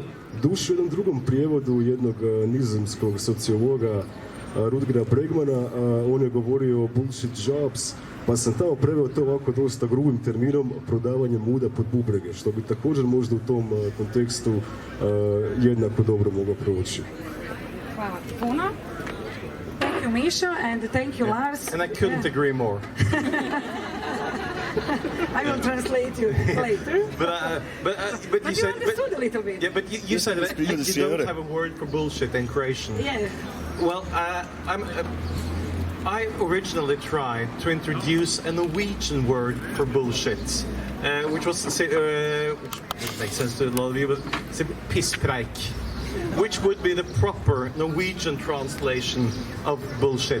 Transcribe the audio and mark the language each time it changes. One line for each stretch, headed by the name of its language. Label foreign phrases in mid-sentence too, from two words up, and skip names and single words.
Croatian: Duše u jednom drugom prijevodu jednog nizozemskog sociologa Rutgera Bregmana, on je govorio o
English: bullshit jobs,
Croatian: pa sam tamo preveo to ovako dosta grubim terminom prodavanje muda pod bubrege, što bi također možda u tom kontekstu jednako dobro moglo proći. Hvala ti puno.
English: Thank you, Misha, and thank you, Lars. And I couldn't agree more. I will translate you later. But you you said, understood a little bit. yeah, but you said that you don't have a word for bullshit in Croatian. Yeah. Well, I originally tried to introduce a Norwegian word for bullshit, which makes sense to a lot of you, but it's pisspreik, which would be the proper Norwegian translation of bullshit.